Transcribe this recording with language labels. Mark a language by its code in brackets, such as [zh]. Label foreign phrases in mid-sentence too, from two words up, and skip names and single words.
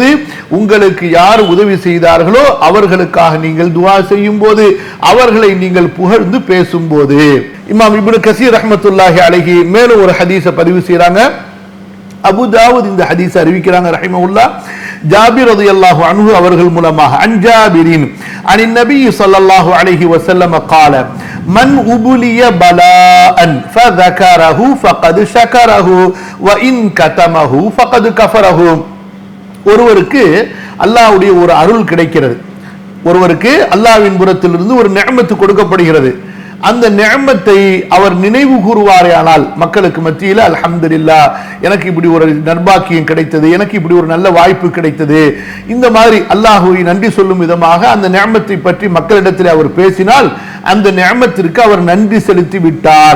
[ta] உங்களுக்கு யார் உதவி செய்தார்களோ அவர்களுக்காக நீங்கள் துஆ செய்யும் போது, அவர்களை நீங்கள் புகழ்ந்து பேசும்போது. இமாம் இப்னு கஸீர் [ar] رحمة الله عليه [ta] மேலும் ஒரு ஹதீஸை பதிவு செய்றாங்க. அபு தாவூத் இந்த ஹதீஸை அறிவிக்கிறாங்க ரஹிமஹுல்லாஹ். ஜாபிர் [ar] رضي الله عنه [ta] அவர்கள் மூலமாக [ar] عن جابر عن النبي صلى الله عليه وسلم قال من أبلي بلاء فذكره فقد شكره وإن كتمه فقد كفره. [ta] ஒருவருக்கு அல்லாஹ்வுடைய ஒரு அருள் கிடைக்கிறது, ஒருவருக்கு அல்லாஹ்வின் புறத்திலிருந்து ஒரு நிஅமத் கொடுக்கப்படுகிறது. அந்த நிஅமத்தை அவர் நினைவு கூறுவாரேயானால் மக்களுக்கு மத்தியில் அல்ஹம்துலில்லாஹ், எனக்கு இப்படி ஒரு நற்பாக்கியம் கிடைத்தது, எனக்கு இப்படி ஒரு நல்ல வாய்ப்பு கிடைத்தது, இந்த மாதிரி அல்லாஹ்வை நன்றி சொல்லும் விதமாக அந்த நிஅமத்தை பற்றி மக்களிடத்தில் அவர் பேசினால் அந்த நிஅமத்திற்கு அவர் நன்றி செலுத்தி விட்டார்.